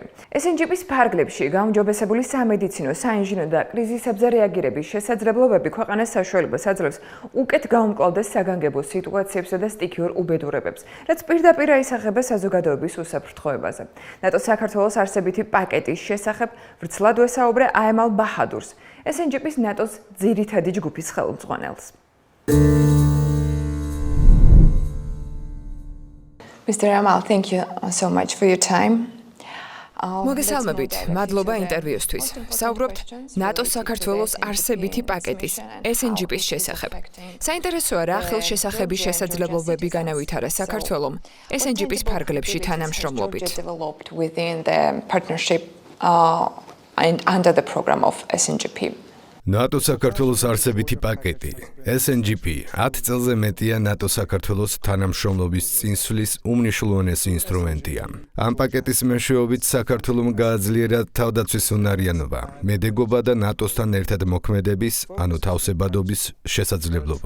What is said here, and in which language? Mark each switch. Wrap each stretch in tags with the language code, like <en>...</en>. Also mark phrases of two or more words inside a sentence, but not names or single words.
<ka>SNGP-ის ფარგლებში გაუმჯობესებული სამედიცინო, საინჟინრო და კრიზისებზე რეაგირების შესაძლებლობები ქვეყანას საშუალებას აძლევს უკეთ გაუმკლავდეს საგანგებო სიტუაციებსა და სტიქიურ უბედურებებს, რაც პირდაპირ აისახება საზოგადოების უსაფრთხოებაზე. ნატოს საქართველოს არსებითი პაკეტის შესახებ ვრცლად ვესაუბრე აემალ ბაჰადურს, SNGP-ის ნატოს ძირითადი ჯგუფის ხელმძღვანელს.</ka> <en>Mr. Amal, thank you so much for your time.</en> <ka>მოგესალმებით, მადლობა ინტერვიუსთვის. საუბრობთ ნატოს საქართველოს არსებითი პაკეტის SNGP-ის შესახებ. საინტერესოა რა ხელშესახების შესაძლებლობები განავითარა საქართველომ SNGP-ის ფარგლებში თანამშრომლობით.</ka> <en>And under the program of SNGP.</en> <ka>ნატო საქართველოს არსებითი პაკეტი SNGP 10 წელზე მეტია ნატო საქართველოს თანამშრომლობის წინსვლის უმნიშვნელოვანესი ინსტრუმენტია. ამ პაკეტის მეშვეობით საქართველომ გააძლიერა თავდაცვის უნარიანობა, მედეგობა და ნატოსთან ერთად მოქმედების, ანუ თავსებადობის შესაძლებლობა.</ka>